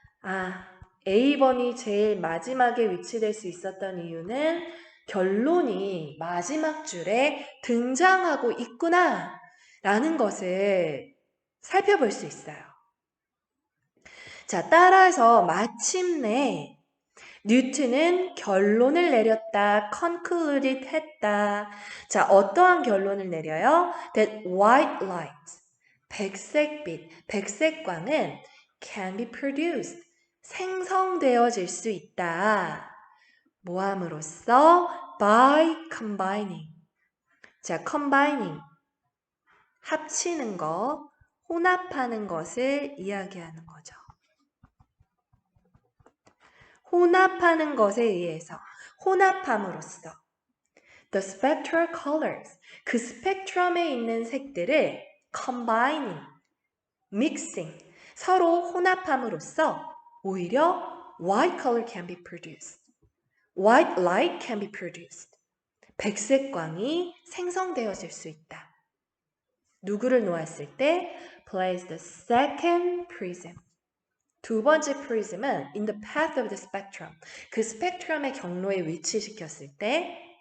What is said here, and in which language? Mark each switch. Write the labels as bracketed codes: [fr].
[ko] 아, A번이 제일 마지막에 위치될 수 있었던 이유는 결론이 마지막 줄에 등장하고 있구나 라는 것을 살펴볼 수 있어요. 자, 따라서 마침내 뉴턴은 결론을 내렸다, concluded 했다. 자, 어떠한 결론을 내려요? [en] That white light, [ko] 백색빛, 백색광은 [en] can be produced, [ko] 생성되어질 수 있다. 뭐함으로써? [en] by combining. [ko] 자, combining, 합치는 것, 혼합하는 것을 이야기하는 거죠. 혼합하는 것에 의해서, 혼합함으로써 [en] the spectral colors, [ko] 그 스펙트럼에 있는 색들을 [en] combining, mixing, [ko] 서로 혼합함으로써 오히려 [en] white color can be produced. White light can be produced. [ko] 백색광이 생성되어질 수 있다. 누구를 놓았을 때? [en] Place the second prism. [ko] 두 번째 프리즘은 [en] in the path of the spectrum. [ko] 그 스펙트럼의 경로에 위치시켰을 때